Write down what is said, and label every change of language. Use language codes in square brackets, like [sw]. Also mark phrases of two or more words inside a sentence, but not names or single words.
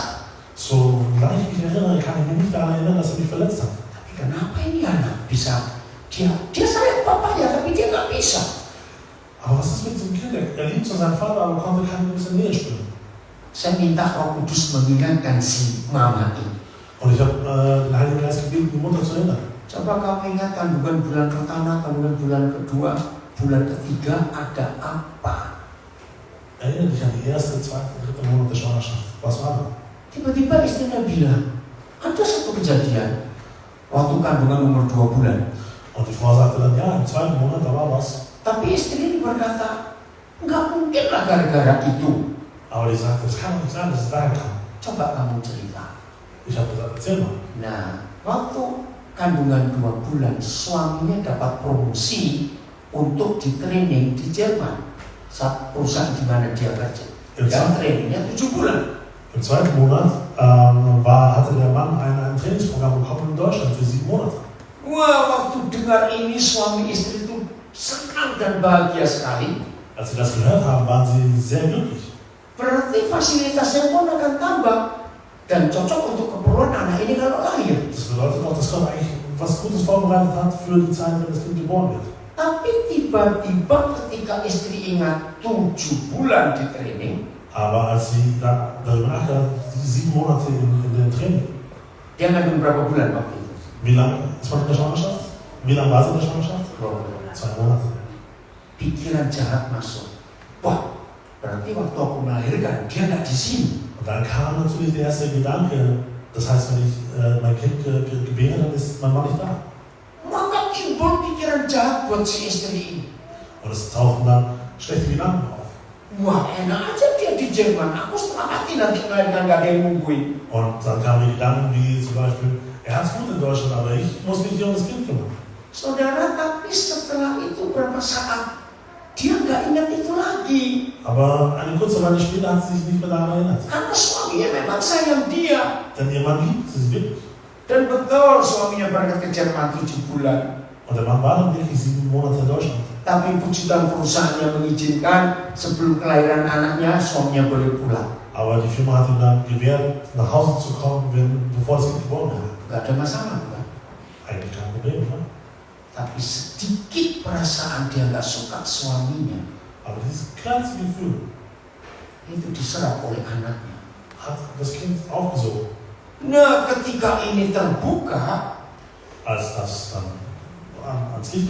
[de] Solange ich mich erinnere, kann ich mich nicht daran erinnern, dass er mich verletzt hat. [id] Tapi kenapa ini anak bisa? Dia sayang papanya, tapi dia nggak bisa. [de] Aber was ist mit diesem Kind? Er liebt so seinen Vater, aber konnte keine gewisse Nähe spüren. [id] Saya minta Roh Kudus mengingatkan si mama ini. [de] Und ich habe den Heiligen Geist gebeten, die Mutter zu erinnern. [id] Coba kamu ingat kandungan bulan pertama, kandungan bulan kedua. bulan ketiga ada apa? [de] Erinnere dich an die erste, zweite, dritte Monat der Schwangerschaft. Was war da? [id] Tiba-tiba istrinya bilang, ada satu kejadian waktu kandungan umur 2 bulan. [de] Und die Frau sagte dann, ja, im zweiten Monat, da war was. [id] Tapi istri ini berkata, nggak mungkin lah gara-gara itu. [de] Aber die sagte, das kann doch nicht sein, dass es daher kam. [id] Coba kamu cerita. [de] Ich habe gesagt, erzähl mal. [id] Nah, waktu kandungan 2 bulan, suaminya dapat promosi untuk di training di Jerman. Saat perusahaan di mana dia kerja. Dan trainingnya 7 bulan. [de] Im zweiten Monat hatte der Mann ein Trainingsprogramm bekommen in Deutschland für 7 Monate. [id] Wah, waktu dengar ini suami istri itu senang dan bahagia sekali. [de] Als sie das gehört haben, waren sie sehr glücklich. [id] Berarti fasilitasnya pun akan tambah dan cocok untuk keperluan anak ini kalau lahir. [de] Das bedeutet auch, dass Gott eigentlich was Gutes vorbereitet hat für die Zeit, wenn das Kind geboren wird. [id] Tapi tiba-tiba ketika istri ingat 7 bulan di training, [de] Aber als sie darüber nachgedacht, die 7 Monate in dem Training, [id] dia ngandung berapa bulan waktu itu? [de] wie lange ist man in der Schwangerschaft? Wie lange war sie in der Schwangerschaft? 2 Monate. [id] Pikiran jahat masuk. Wah, berarti waktu aku melahirkan dia nggak di sini. [de] Und dann kam natürlich der erste Gedanke, das heißt, wenn ich mein Kind gebäre, dann ist mein Mann nicht da. [id] Maka timbul pikiran jahat buat si istri ini. [de] Und es tauchten dann schlechte Gedanken auf. [id] Wah, enak aja dia di Jerman. Aku setengah mati nanti melahirkan, nggak ada yang nungguin. [de] Und dann kamen die Gedanken wie zum Beispiel, er hat es gut in Deutschland, aber ich muss mich um das Kind kümmern. [id] Saudara, tapi setelah itu berapa saat dia nggak ingat itu lagi. [de] Aber eine kurze Weile später hat sie sich nicht mehr daran erinnert. [id] Karena suaminya memang sayang dia. [de] Denn ihr Mann liebt sie wirklich. [id] Dan betul suaminya berangkat ke Jerman 7 bulan. [de] Und der Mann war dann wirklich 7 Monate in Deutschland. [id] Tapi puji Tuhan perusahaannya mengizinkan sebelum kelahiran anaknya suaminya boleh pulang. [de] Aber die Firma hat ihm dann gewährt, nach Hause zu kommen, bevor das Kind geboren wurde. [id] Gak ada masalah, bukan? [de] Eigentlich kein Problem, ne? [id] Tapi sedikit perasaan dia gak suka suaminya [de] Aber dieses kleinste Gefühl [id] itu diserap oleh anaknya. [de] hat das Kind aufgesogen. [id] Nah, ketika ini terbuka, [de] Als das dann ans Licht